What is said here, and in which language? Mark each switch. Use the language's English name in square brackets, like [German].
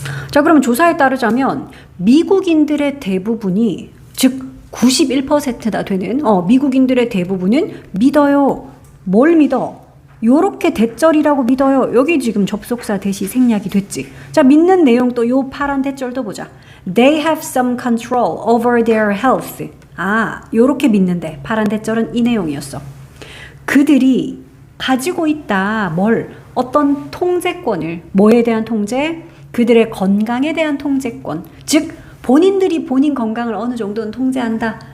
[Korean] 자, 그러면 조사에 따르자면 미국인들의 대부분이 즉 91%나 되는 미국인들의 대부분은 믿어요. 뭘 믿어? 요렇게 대절이라고 믿어요. 여기 지금 접속사 대시 생략이 됐지. 자, 믿는 내용 또 요 파란 대절도 보자. [English] They have some control over their health. [Korean] 아, 요렇게 믿는데 파란 대절은 이 내용이었어. 그들이 가지고 있다. 뭘? 어떤 통제권을. 뭐에 대한 통제? 그들의 건강에 대한 통제권. 즉 본인들이 본인 건강을 어느 정도는 통제한다.